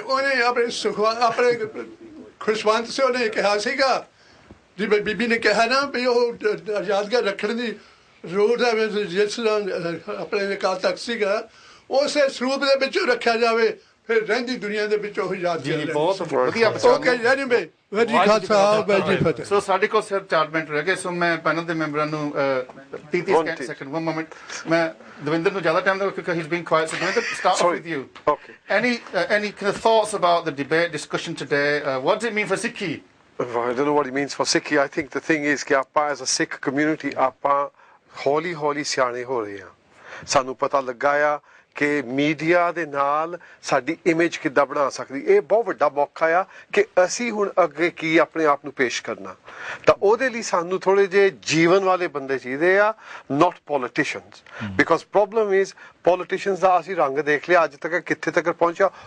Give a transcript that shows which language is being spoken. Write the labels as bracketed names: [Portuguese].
[Punjabi] ਉਹਨੇ ਆਪਣੇ ਖੁਸ਼ਵੰਤ ਸਿੰਘ ਨੇ ਕਿਹਾ ਸੀਗਾ ਜੀ, ਬੀਬੀ ਨੇ ਕਿਹਾ ਨਾ ਵੀ ਉਹ ਯਾਦਗਾਰ ਰੱਖਣ ਦੀ ਜ਼ਰੂਰਤ ਹੈ, ਜਿਸ ਤਰ੍ਹਾਂ ਆਪਣੇ ਅਕਾਲ ਤਖਤ ਸੀਗਾ ਉਸੇ ਸਰੂਪ ਦੇ ਵਿੱਚ ਰੱਖਿਆ ਜਾਵੇ, ਫਿਰ ਰਹਿੰਦੀ ਦੁਨੀਆ ਦੇ ਵਿੱਚ ਉਹ ਯਾਦਗਾਰ। ਬਹੁਤ ਵਧੀਆ। ਸੋ ਸਾਡੇ ਕੋਲ ਸਿਰਫ 4 ਮਿੰਟ ਰਹਿ ਗਏ, ਸੋ ਮੈਂ ਪੈਨਲ ਦੇ ਮੈਂਬਰਾਂ ਨੂੰ 30 ਸੈਕਿੰਡ 1 ਮੋਮੈਂਟ, ਮੈਂ ਦਵਿੰਦਰ ਨੂੰ ਜ਼ਿਆਦਾ ਟਾਈਮ ਦੇਵਾਂ ਕਿਉਂਕਿ [English] he's been quiet. So Dawinda, start off with you. Okay. Any kind of thoughts about the debate, discussion today? What does it mean for Sikhi? I don't know what it means for Sikhi. I think the thing is [Punjabi] ਕਿ ਆਪਾਂ [English] as a Sikh community [Punjabi] ਆਪਾਂ ਹੌਲੀ ਸਿਆਣੇ ਹੋ ਰਹੇ ਹਾਂ। ਸਾਨੂੰ ਪਤਾ ਲੱਗਾ ਆ ਕਿ ਮੀਡੀਆ ਦੇ ਨਾਲ ਸਾਡੀ ਇਮੇਜ ਕਿੱਦਾਂ ਬਣਾ ਸਕਦੀ। ਇਹ ਬਹੁਤ ਵੱਡਾ ਮੌਕਾ ਆ ਕਿ ਅਸੀਂ ਹੁਣ ਅੱਗੇ ਕੀ ਆਪਣੇ ਆਪ ਨੂੰ ਪੇਸ਼ ਕਰਨਾ, ਤਾਂ ਉਹਦੇ ਲਈ ਸਾਨੂੰ ਥੋੜੇ ਜਿਹੇ ਜੀਵਨ ਵਾਲੇ ਬੰਦੇ ਚਾਹੀਦੇ ਆ, [English] Not politicians. Because problem is politicians [Punjabi] ਦਾ ਅਸੀਂ ਰੰਗ ਦੇਖ ਲਿਆ ਅੱਜ ਤੱਕ ਕਿੱਥੇ ਤੱਕ ਪਹੁੰਚਿਆ।